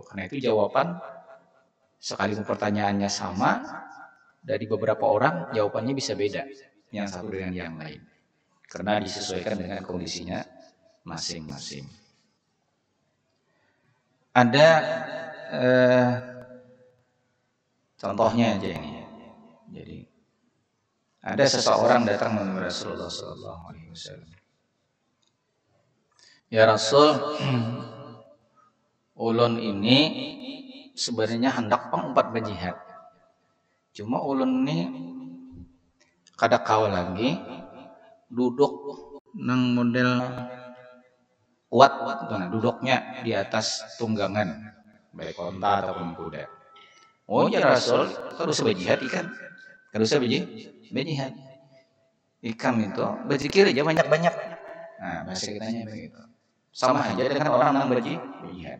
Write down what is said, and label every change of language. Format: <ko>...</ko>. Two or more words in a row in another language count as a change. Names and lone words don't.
<id>Karena itu jawaban, sekalipun pertanyaannya sama, dari beberapa orang jawabannya bisa beda yang satu dengan yang lain, karena disesuaikan dengan kondisinya masing-masing. Ada contohnya aja ini. Jadi ada seseorang datang menemui Rasulullah SAW.</id> <ar>Ya Rasul,</ar> <bjn>ulun ini sebenarnya hendak pengumpat berjihad. Cuma ulun ini kada kawa lagi duduk nang model kuat, duduknya di atas tunggangan, baik onta ataupun kuda. Oh</bjn> <ar>ya Rasul,</ar> <bjn>kada usah berjihad ikan, kada usah berjihad. Ikan itu berzikir aja banyak-banyak.</bjn> <id>Nah bahasa kitanya begitu. Sama aja dengan orang yang berjihad.</id>